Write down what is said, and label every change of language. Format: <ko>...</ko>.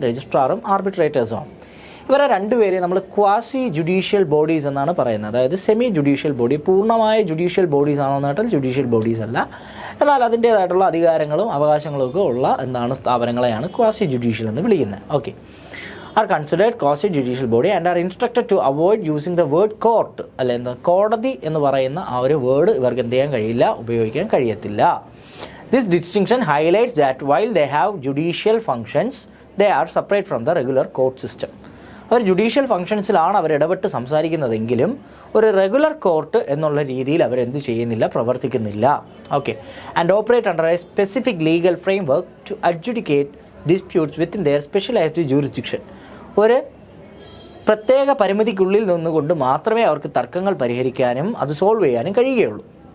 <ml>രജിസ്ട്രാറും ആർബിട്രേറ്റേഴ്സുമാണ്. ഇവരെ 2 പേരെ നമ്മൾ ക്വാസി ജുഡീഷ്യൽ ബോഡീസ് എന്നാണ് പറയുന്നത്. അതായത് സെമി ജുഡീഷ്യൽ ബോഡി. പൂർണ്ണമായ ജുഡീഷ്യൽ ബോഡീസ് ആണോ എന്ന് കേട്ടാൽ ജുഡീഷ്യൽ ബോഡീസ് അല്ല, എന്നാൽ അതിൻ്റേതായിട്ടുള്ള അധികാരങ്ങളും അവകാശങ്ങളും ഒക്കെ ഉള്ള സ്ഥാപനങ്ങളെയാണ് ക്വാസി ജുഡീഷ്യൽ എന്ന് വിളിക്കുന്നത്.</ml> <en>Okay, are considered quasi judicial body and are instructed to avoid using the word court.</en> <ml>അല്ലെ, എന്താ കോടതി എന്ന് പറയുന്ന ആ ഒരു വേർഡ് ഇവർക്ക് എന്ത് ചെയ്യാൻ കഴിയില്ല, ഉപയോഗിക്കാൻ കഴിയത്തില്ല.</ml> <en>This distinction highlights that while they have judicial functions, they are separate from the regular court system.</en> <ml>Our judicial ഫങ്ഷൻസിലാണ് അവർ ഇടപെട്ട് സംസാരിക്കുന്നതെങ്കിലും ഒരു റെഗുലർ കോർട്ട് എന്നുള്ള രീതിയിൽ അവരെന്ത് ചെയ്യുന്നില്ല, പ്രവർത്തിക്കുന്നില്ല. Okay.</ml> <en>And operate under a specific legal framework to adjudicate disputes within their specialised jurisdiction.</en> <ml>ഒരു പ്രത്യേക പരിമിതിക്കുള്ളിൽ നിന്നുകൊണ്ട് മാത്രമേ അവർക്ക് തർക്കങ്ങൾ പരിഹരിക്കാനും അത് സോൾവ് ചെയ്യാനും കഴിയുകയുള്ളൂ.</ml>